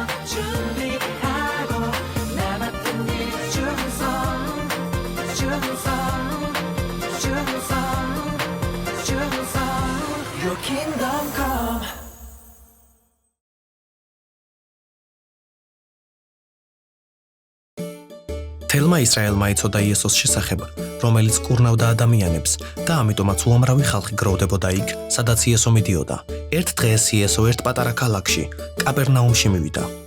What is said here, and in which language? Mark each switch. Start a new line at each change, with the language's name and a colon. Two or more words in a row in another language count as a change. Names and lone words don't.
Korean: 준비하고 나 맡은 일 충성
English: Your kingdom come
Georgian: თელმა ისრაელმა იცოდა იესოს შესახებ, რომელიც კურნავდა ადამიანებს და ამიტომაც უამრავი ხალხი გროვდებოდა იქ, სადაც იესო მიდიოდა. ერთ დღეს იესო ერთ პატარა ქალაქში, კაპერნაუმში მივიდა.